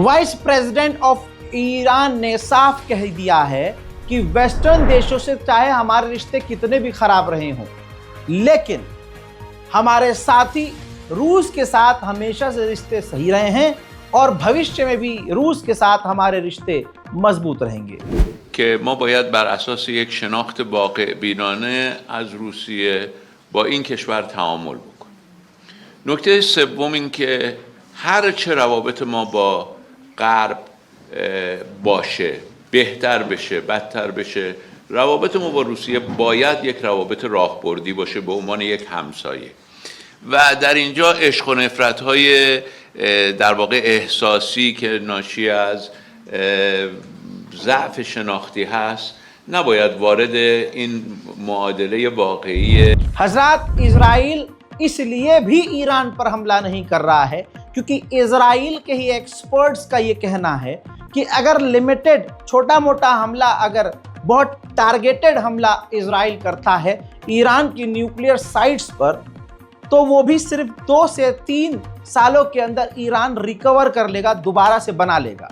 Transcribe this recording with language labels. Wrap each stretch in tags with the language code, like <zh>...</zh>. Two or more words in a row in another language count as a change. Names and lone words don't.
<hi>वाइस प्रेसिडेंट ऑफ ईरान ने साफ कह दिया है कि वेस्टर्न देशों से चाहे हमारे रिश्ते कितने भी खराब रहे हों, लेकिन हमारे साथी रूस के साथ हमेशा से रिश्ते सही रहे हैं और भविष्य में भी रूस के साथ हमारे रिश्ते मजबूत रहेंगे।</hi> <fa>که ما باید بر اساس یک شناخت واقع بینانه از روسیه با این کشور تعامل بکنیم. نکته سوم این که هر چه روابط ما با غرب باشه، بهتر بشه، بدتر بشه، روابط ما با روسیه باید یک روابط راهبردی باشه به عنوان یک همسایه. و در اینجا عشق و نفرت‌های در واقع احساسی که ناشی از ضعف شناختی هست نباید وارد این معادله واقعی</fa> <hi>हजरत इजराइल इसलिए भी ईरान पर हमला नहीं कर रहा है क्योंकि इजराइल के ही एक्सपर्ट्स का ये कहना है कि अगर लिमिटेड छोटा मोटा हमला, अगर बहुत टारगेटेड हमला इजराइल करता है ईरान की न्यूक्लियर साइट्स पर, तो वो भी सिर्फ 2 से 3 सालों के अंदर ईरान रिकवर कर लेगा, दोबारा से बना लेगा।</hi>